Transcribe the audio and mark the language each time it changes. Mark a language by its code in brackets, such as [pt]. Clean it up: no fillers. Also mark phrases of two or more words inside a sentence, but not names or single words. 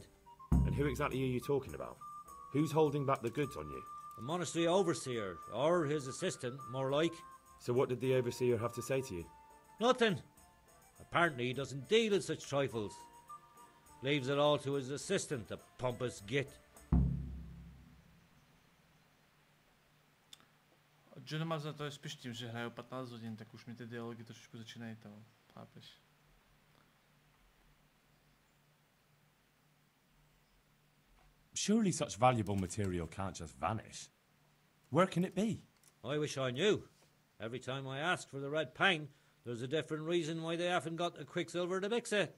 [en] And who exactly are you talking about? Who's holding back the goods on you? The monastery overseer, or his assistant, more like. So what did the overseer have to say to you? Nothing. Apparently he doesn't deal in such trifles. Leaves it all to his assistant, the pompous git. [cs] Že nemá za to je spíš tím, že hraju 15 hodin, tak už mi ty dialogy trošičku začínají to, chápeš? [en] Surely such valuable material can't just vanish. Where can it be? I wish I knew. Every time I ask for the red paint, there's a different reason why they haven't got the quicksilver to mix it.